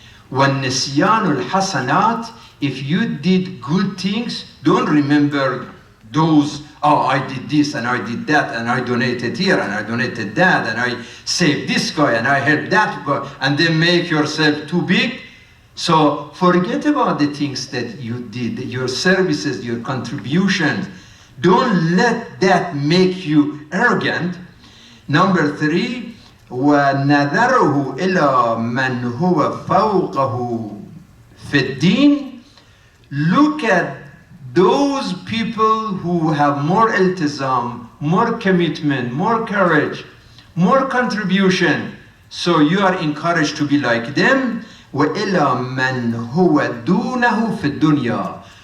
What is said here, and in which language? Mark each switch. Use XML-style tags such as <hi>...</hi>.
<ar>وَالنِّسْيَانُ الْحَسَنَاتِ,</ar> <en>if you did good things, don't remember those, oh, I did this and I did that and I donated here and I donated that and I saved this guy and I helped that guy, and then make yourself too big. So forget about the things that you did, your services, your contributions. Don't let that make you arrogant. Number 3,</en> <ar>وَنَذَرُهُ إِلَى مَنْ هُوَ فَوْقَهُ فِي الدِّينِ.</ar> <en>Look at those people who have more iltizam, more commitment, more courage, more contribution. So you are encouraged to be like them.</en> <ar>وَإِلَى مَنْ هُوَ دُونَهُ فِي الدُّنْيَا.</ar>